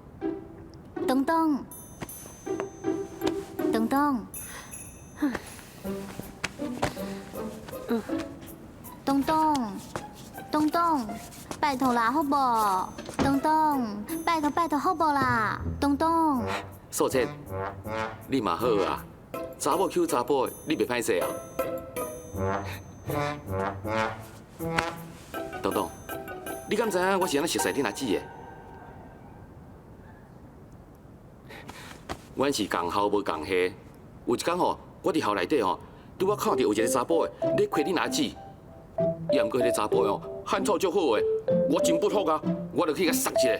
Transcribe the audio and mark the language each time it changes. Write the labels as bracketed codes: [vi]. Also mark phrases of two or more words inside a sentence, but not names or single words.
[nan] 东东，东东，东东，东东，拜托啦，好无？东东，拜托拜托，好不啦？东东，素贞，你嘛好啊，查某求查甫的，你袂歹势啊。东东，你敢知影我是安怎熟悉恁阿姊的？阮是共校无共系，有一天吼，我伫校内底吼，拄我看到有一个查甫的咧亏恁阿姊，也毋过迄个查甫的哦，汉草足好的，我真不服啊，我就去甲杀一个。